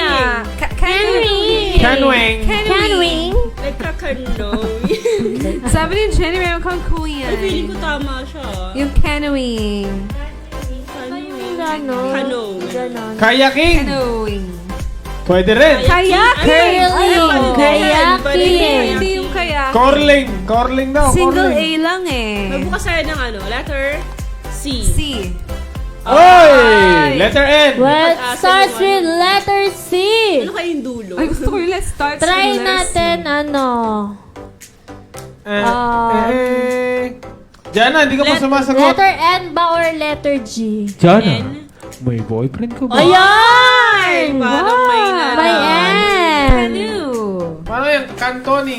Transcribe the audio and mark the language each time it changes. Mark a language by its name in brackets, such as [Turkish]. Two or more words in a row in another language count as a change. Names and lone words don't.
[Filipino] Canoeing. Canoeing. Canoeing. Nagkakanoe. Sabi ni Jenny Remo, Canoeing. Ay, feeling ko tama siya. Yung canoeing. Ganon. Canoe. Ganon. Kayaking. Canoeing. Pwede rin. Kayaking. Curling. Kayaking. Hindi yung kayak. Corling. Corling daw. [English] Single A [Filipino] corling. lang eh. Magbukas tayo ng ano, letter C. C. Oy! Letter N. [English] Well, it [Filipino] Pag-asa [English] starts [Filipino] yung [English] with letter C. [Filipino] Ano kayong dulo? Ay, gusto ko yung [English] let's start. Try with [Filipino] natin, ano. Jana, hindi ka pa sumasagot. Letter N ba or letter G? Jana, N. may boyfriend ka ba? Ayan! Parang may Wow! nanalo. May N. Ano? Parang yung cantoning.